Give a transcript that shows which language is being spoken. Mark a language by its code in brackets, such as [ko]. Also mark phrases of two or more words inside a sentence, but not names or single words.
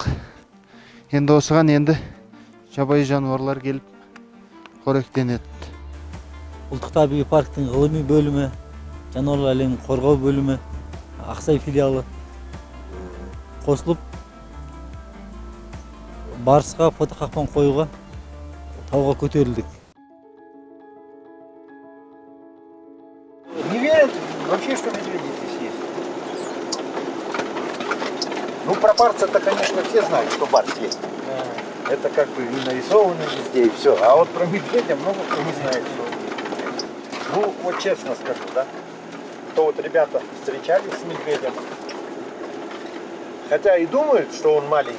[kk] Енді осыған енді жабайы жануарлар келіп қоректенеді. Ұлттық табиғи парктың ғылыми бөлімі, жануарлар әлемін қорғау бөлімі, Ақсай филиалы қосылып барысқа фотоқақпан қоюға тауға көтерілдік. [ru] Не верят вообще, что медведи здесь есть. Ну, про барса-то, конечно, все знают, что барс есть. Это как бы и нарисовано везде, и все. А вот про медведя много кто не знает. Ну, вот честно скажу, да, то вот ребята встречались с медведем, хотя и думают, что он маленький.